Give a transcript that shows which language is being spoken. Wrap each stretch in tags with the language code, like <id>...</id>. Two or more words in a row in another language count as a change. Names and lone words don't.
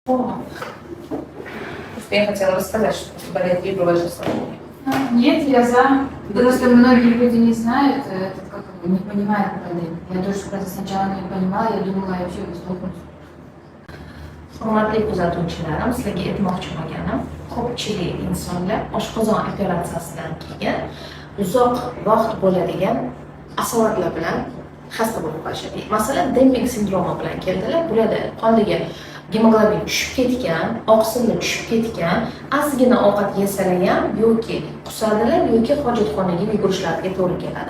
<ru>Я хотела рассказать, что болеет фибровая слабость. Нет, я за. Просто многие люди не знают, не понимают проблем. Я тоже просто сначала не понимала, я думала, я вообще выступаю.</ru> <uz>Hurmatli kuzatuvchilarim, sizlarga aytmoqchi bo'lganim, ko'pchilik insonlar oshqozon operatsiyasidan keyin uzoq vaqt bo'ladigan asoratlar bilan xasta bo'lib qolishadi. Masalan, Denning sindromi bilan keldilar. Bularda qondagi gemoglobin tushib ketgan, oqsili tushib ketgan, ozgina ovqat yesalar ham yoki qusadilar yoki hojatxonaga yugurishlariga to'g'ri keladi.</uz>